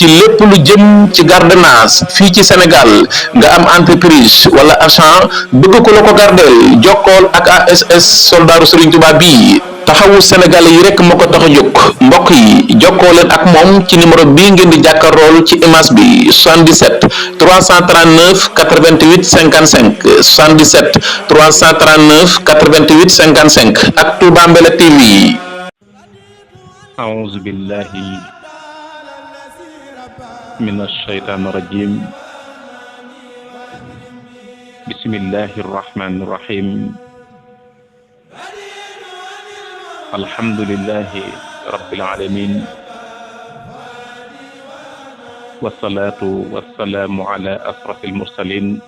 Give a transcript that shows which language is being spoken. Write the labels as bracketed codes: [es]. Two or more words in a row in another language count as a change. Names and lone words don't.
[wo] lépp lu jëm ci gardenage fii ci Sénégal nga am entreprise wala agent bëgg ko la ko gardeel jokkool ak ASS soldaaru Serigne Touba bii taxawu Sénégalais yi rek moo ko tax a jóg mbokk yi jokkoo leen ak moom ci numéro bii ngeen di jàkkaarlool ci image bi 77 339 88 55 77 339 88 55 ak Touba Mbella TV. [ar] أعوذ بالله من الشيطان الرجيم بسم الله الرحمن الرحيم الحمد لله رب العالمين والصلاة والسلام على أشرف المرسلين